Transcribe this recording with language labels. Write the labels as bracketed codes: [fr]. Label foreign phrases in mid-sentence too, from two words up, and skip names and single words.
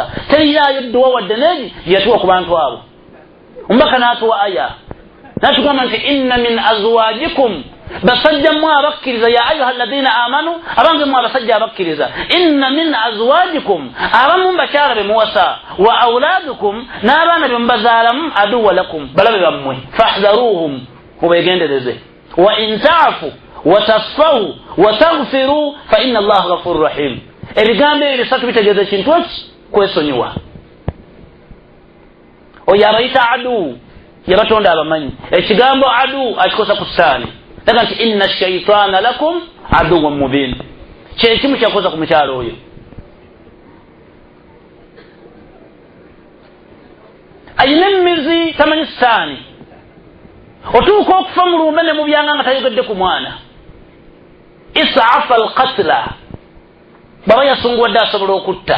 [lg] Teriyaayo edduwa wadde neegi yatuwa ku bantu abo. Omubaka n'atuwa aya n'atugamba nti [ar] إن من أزواجكم, [lg] basajja mmwe abakkiriza, [ar] يا أيها الذين آمنوا, [lg] abange mmwe abasajja abakkiriza, [ar] إن من أزواجكم, [lg] abamu bakyala be muwasa, [ar] وأولادكم, [lg] n'abaana be mubazaalamu, [ar] عدوا لكم, [lg] balabe bammwe, fahdharuhum, mubeegendereze. [ar] وإن تعفوا وتصفحوا وتغفروا فإن الله غفور رحيم. [lg] Ebigambo ebyo bisatu bitegeeza kintu eki, kwesonyiwa. Oyo abayita adu yabatonda abamanyi. Ekigambo adu akikosa ku ssaani. [ar] Daga nti إن الشيطان لكم عدوا مبين. [lg] Kyekimu kyakoza ku mukyalo oyo. Ayina emmizi tamanyi ssaani. Otuuka okufa mu lumbe ne mubyanga nga tayogedde ku mwana. Isaafa alqatla, baba yasunguwadde asobola okutta.